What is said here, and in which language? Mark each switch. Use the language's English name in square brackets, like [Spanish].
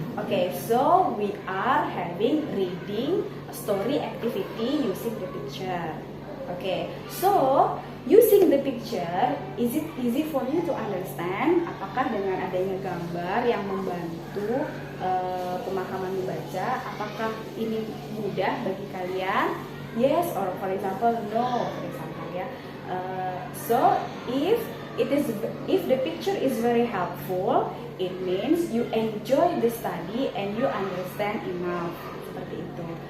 [English] Okay, so we are having reading story activity using the picture. Okay, so using the picture, is it easy for you to understand? [Indonesian] Apakah dengan adanya gambar yang membantu pemahaman membaca, apakah ini mudah bagi kalian? [English] Yes, or for example, no, for example, ya. So if the picture is very helpful, it means you enjoy the study and you understand enough, [Indonesian] seperti itu.